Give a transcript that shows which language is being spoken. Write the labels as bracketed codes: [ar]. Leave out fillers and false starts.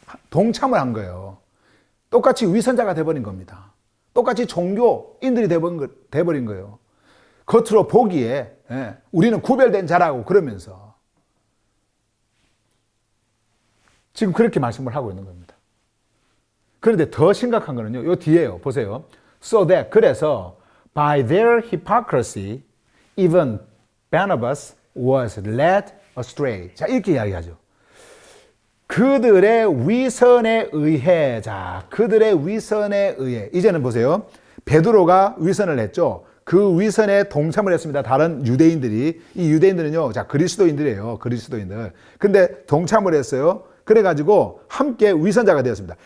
[ko] 동참을 한 거예요. 똑같이 위선자가 돼버린 겁니다. 똑같이 종교인들이 돼버린 거예요. 겉으로 보기에 우리는 구별된 자라고 그러면서 지금 그렇게 말씀을 하고 있는 겁니다. 그런데 더 심각한 거는요, 요 뒤에요. 보세요. [en] So that, [ko] 그래서 [en] by their hypocrisy even Barnabas was led astray. [ko] 자, 이렇게 이야기하죠. 그들의 위선에 의해, 자, 그들의 위선에 의해, 이제는 보세요. 베드로가 위선을 했죠. 그 위선에 동참을 했습니다. 다른 유대인들이. 이 유대인들은요, 자, 그리스도인들이에요. 그리스도인들. 근데 동참을 했어요. 그래가지고 함께 위선자가 되었습니다.